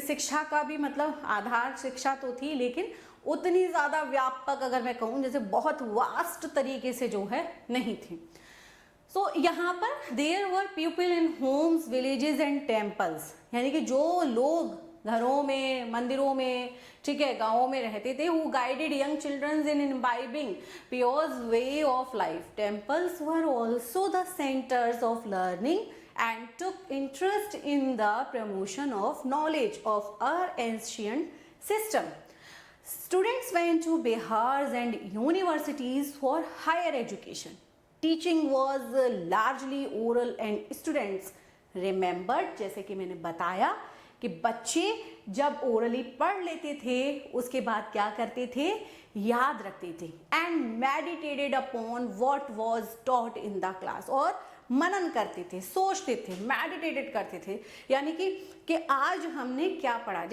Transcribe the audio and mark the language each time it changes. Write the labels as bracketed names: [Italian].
[Hindi] शिक्षा का भी मतलब आधार शिक्षा तो थी, लेकिन उतनी ज़्यादा व्यापक, अगर मैं कहूँ जैसे बहुत वास्ट तरीके से जो है नहीं थी। [English] so यहाँ पर there were people in homes, villages and temples, [Hindi] यानी कि जो लोग घरों में, मंदिरों में, ठीक है, गाँवों में रहते थे, [English] Who guided young childrens in imbibing pure way of life. Temples were also the centres of learning and took interest in the promotion of knowledge of our ancient system. Students went to Bihars and universities for higher education. Teaching was largely oral and students remembered, [Hindi] जैसे कि मैंने बताया कि बच्चे जब orally पढ़ लेते थे, उसके बाद क्या करते थे, याद रखते थे। [English] and meditated upon what was taught in the class, [Hindi] और मनन करते थे, सोचते थे, मेडिटेटेड करते थे, यानी कि आज हमने क्या पढ़ा।